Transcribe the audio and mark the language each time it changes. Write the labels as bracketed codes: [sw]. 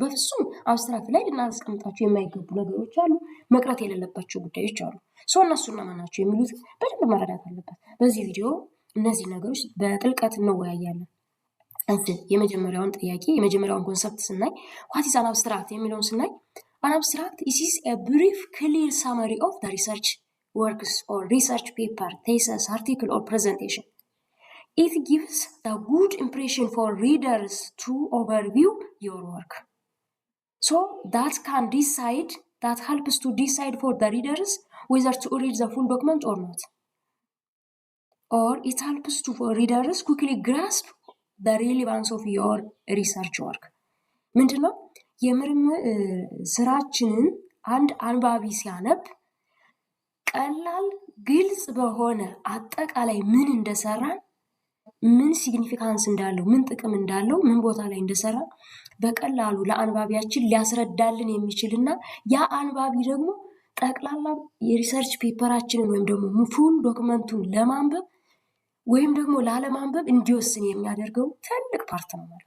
[am] በፍጹም አብስትራክት ላይ ልናስቀምጣቸው የማይገቡ ነገሮች አሉ፣ መቅረት የሌለባቸው ጉዳዮች አሉ። እነሱ እነማን ናቸው የሚሉት በደንብ መረዳት አለበት። በዚህ ቪዲዮ እነዚህ ነገሮች በጥልቀት እንወያያለን። የመጀመሪያውን ጥያቄ የመጀመሪያውን ኮንሰፕት ስናይ [en] ዋት ኢዝ አን አብስትራክት የሚለውን ስናይ አን አብስትራክት ኢዝ ኤ ብሪፍ ክሊር ሳመሪ ኦፍ ዘ ሪሰርች works or research paper, thesis, article or presentation. It gives a good impression for readers to overview your work. So that helps to decide for the readers whether to read the full document or not. Or it helps to for readers quickly grasp the relevance of your research work. [am] ምንድነው የምርምር ስራችንን አንድ አንባቢ ሲያነብ ቀላል ግልጽ በሆነ አጠቃላይ ምን እንደሰራን፣ ምን ሲግኒፊካንስ እንዳለው፣ ምን ጥቅም እንዳለው፣ ምን ቦታ ላይ እንደሰራ በቀላሉ ለአንባቢያችን ሊያስረዳልን የሚችልና ያ አንባቢ ደግሞ ጠቅላላ የሪሰርች ፔፐራችንን ወይም ደግሞ ፉል ዶክመንቱን ለማንበብ ወይም ደግሞ ላለማንበብ እንዲወስን የሚያደርገው ትልቅ ፓርት ነው